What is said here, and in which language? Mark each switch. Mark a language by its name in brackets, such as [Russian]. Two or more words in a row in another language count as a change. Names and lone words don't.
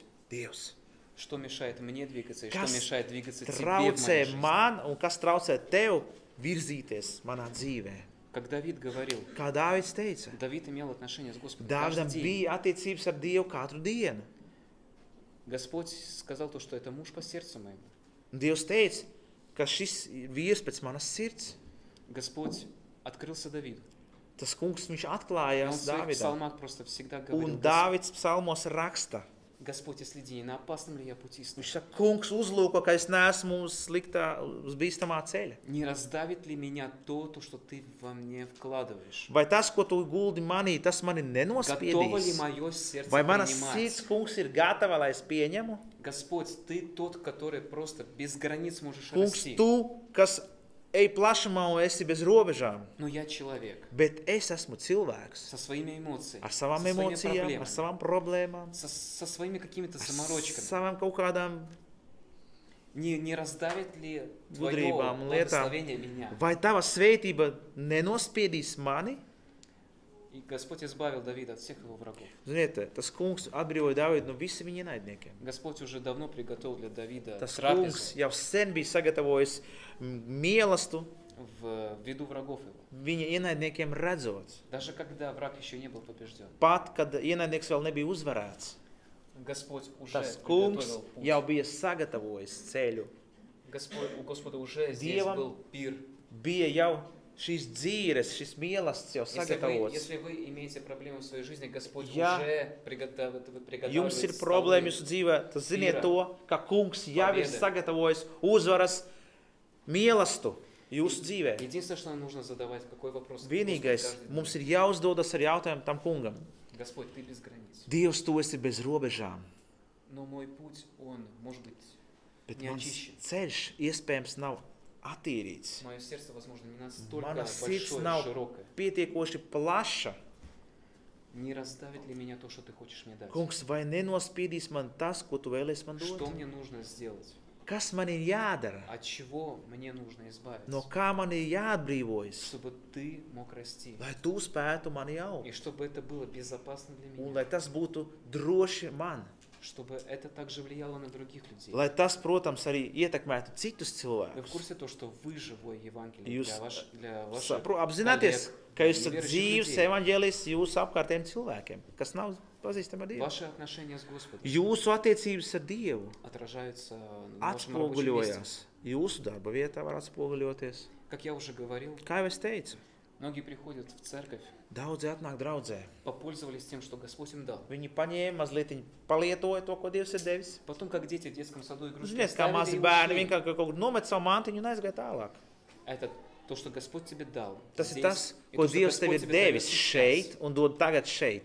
[Latvian] Dievs, [Russian] что мешает мне двигаться и что [Latvian] kas [Russian] мешает двигаться тебе в [Latvian] traucē [Russian] моей жизни? [Latvian] man un kas traucē tev virzīties manā dzīvē? [Russian] Как Давид говорил, [Latvian] Kā Dāvids teica, [Russian] Давид имел отношение с Господом [Latvian] Dāvidam [Russian] каждый день. [Latvian] bija attiecības ar Dievu katru dienu. [Russian] Господь сказал то, что это муж по сердцу моему. [Latvian] Un Dievs teica, ka šis ir vīrs pēc manas sirds. [Russian] Господь открылся Давиду. [Latvian] Tas kungs, viņš [Russian] И он [Latvian] atklājās [Russian] в своих [Latvian] Dāvidam. [Russian] псалмах просто всегда говорил, [Latvian] Un Dāvids psalmos raksta. [Russian] Господь, следи, не на опасном ли я пути стою? [Latvian] Viņš saka, kungs, uzlūko, ka es neesmu uz sliktā, uz bīstamā ceļa. [Russian] Не раздавит ли меня то, что ты во мне вкладываешь? [Latvian] Vai tas, ko tu guldi manī, tas mani [Russian] Готово ли [Latvian] nenospiedīs? [Russian] мое сердце [Latvian] Vai mana [Russian] принимать? [Latvian] sirds, kungs, ir gatava, lai es pieņemu? [Russian] Господь, ты тот, который просто без границ можешь [Latvian] Kungs, [Russian] расти. [Latvian] tu, kas ej plašumā un esi bez robežām, [Russian] Но я человек [Latvian] bet es esmu cilvēks [Russian] со своими эмоциями, [Latvian] ar savām [Russian] со своими [Latvian] emocijām, [Russian] проблемами, [Latvian] ar savām problēmām, [Russian] со своими какими-то [Latvian] ar [Russian] заморочками. [Latvian] savām kaut kādām. [Russian] Не раздавит ли твое [Latvian] Gudrībām un lietām. [Russian] благословение меня? [Latvian] Vai tava svētība nenospiedīs mani? [Russian] И Господь избавил Давида от всех его врагов. [Latvian] Ziniet, tas kungs atbrīvoja Dāvidu no visiem viņa ienaidniekiem. [Russian] Господь уже давно приготовил для Давида [Latvian] Tas [Russian] трапезу. [Latvian] kungs jau sen bija sagatavojis mīlestību [Russian] в виду врагов его. [Latvian] Viņa ienaidniekiem redzot, [Russian] Даже когда враг еще не был побежден. [Latvian] pat, kad ienaidnieks vēl nebija uzvarēts, [Russian] Господь уже [Latvian] tas kungs [Russian] приготовил путь. [Latvian] jau bija sagatavojis ceļu. [Russian] У Господа уже здесь [Latvian] Dievam [Russian] был пир. [Latvian] Bija jau šīs dzīves, šis mīlestības jau sagatavots. [Russian] Если вы имеете проблемы в своей жизни, Господь [Latvian] Ja [Russian] уже [Latvian] Jums ir [Russian] приготовил [Latvian] problēma jūsu dzīvē, tad ziniet to, ka kungs jau ir sagatavojis uzvaras mīlestību jūsu dzīvē. [Russian] Единственное, что нам нужно задавать, какой вопрос. [Latvian] Vienīgais, mums ir jāuzdodas ar jautājumu tam kungam. [Russian] Господь, Ты без границ. [Latvian] Dievs, Tu esi bez robežām, [Russian] Но мой путь, он, может быть, [Latvian] bet [Russian] не [Latvian] mans [Russian] очищен. [Latvian] ceļš iespējams nav attīrīts. [Russian] Мое сердце, возможно, не настолько [Latvian] Mana sirds [Russian] большое, [Latvian] nav [Russian] широкое. [Latvian] pietiekoši plaša. [Russian] Не расставит ли меня то, что Ты хочешь мне дать? [Latvian] Kungs, vai nenospīdīs man tas, ko Tu vēlies man [Russian] Что [Latvian] dot? [Russian] мне нужно сделать? [Latvian] Kas man ir jādara? [Russian] От чего мне нужно избавиться? [Latvian] No kā man ir jāatbrīvojas? [Russian] Чтобы Ты мог расти. [Latvian] Lai Tu spētu mani augt. [Russian] И чтобы это было безопасно для [Latvian] Un [Russian] меня. [Latvian] lai tas būtu droši man. [Russian] Чтобы это также влияло на других людей. [Latvian] Lai tas, protams, arī ietekmētu citus [Russian] Вы в [Latvian] cilvēkus. [Russian] курсе того, что вы живой Евангелие [Latvian] Jūs [Russian] для ваших [Latvian] apzināties, ka jūs esat [Russian] неверующих [Latvian] dzīves [Russian] людей? [Latvian] evaņģēlijs jūsu apkārtējiem cilvēkiem, kas nav pazīstami ar Dievu. [Russian] Ваши отношения с Господом [Latvian] Jūsu attiecības ar Dievu [Russian] отражаются на вашем рабочем месте. [Latvian] atspoguļojās. Jūsu darba vietā var atspoguļoties. [Russian] Как я уже говорил, [Latvian] Kā jau es teicu, [Russian] многие приходят в церковь, [Latvian] daudzi atnāk draudzē. [Russian] попользовались тем, что Господь им дал. [Latvian] Viņi paņēma, mazliet palietoja to, ko Dievs ir devis. [Russian] Потом, как дети в детском саду игрушки [Latvian] Ziniet, kā [Russian] оставили [Latvian] mazi [Russian] и [Latvian] bērni [Russian] ушли. [Latvian] vienkārši kaut kur nomet savu mantiņu un aizgāja tālāk. [Russian] Это то, что Господь тебе дал. [Latvian] Tas ir [Russian] здесь, [Latvian] tas, [Russian] и [Latvian] ko [Russian] то, что [Latvian] Dievs tev [Russian] Господь [Latvian] ir [Russian] тебе дает [Latvian] devis [Russian] сейчас. [Latvian] šeit un dod tagad šeit.